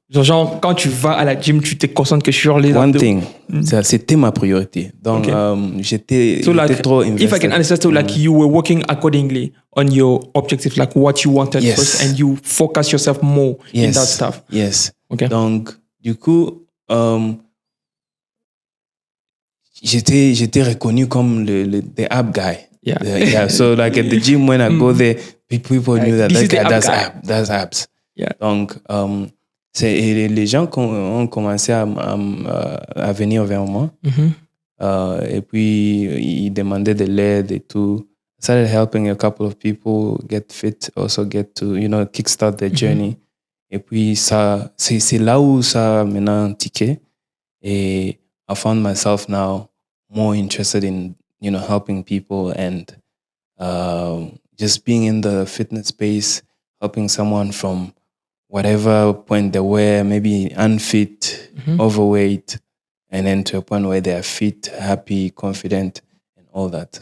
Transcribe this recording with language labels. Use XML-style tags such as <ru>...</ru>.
<fr>Genre, quand tu vas à la gym, tu te concentres que sur les abdos.</fr> <en>One thing.</en> <fr>C'était ma priorité. Donc, j'étais trop</fr> <en>invested. If I can understand, so like you were working accordingly on your objectives, like what you wanted first, and you focus yourself more in that stuff. Yes. Okay.</en> <fr>Donc, du coup, j'étais reconnu comme</fr> <en>the ab guy. Yeah. So like at the gym when I go there, people knew that guy does abs. Yeah.</en> <fr>Donc les gens ont commencé à venir vers moi. Et puis ils demandaient de l'aide et tout.</fr> <en>I started helping a couple of people get fit, also get to kickstart their journey.</en> <fr>Et puis ça c'est là où ça a maintenant tiqué. Et</fr> <en>I found myself now more interested in helping people and just being in the fitness space, helping someone from whatever point they were, maybe unfit, overweight, and then to a point where they are fit, happy, confident, and all that.</en>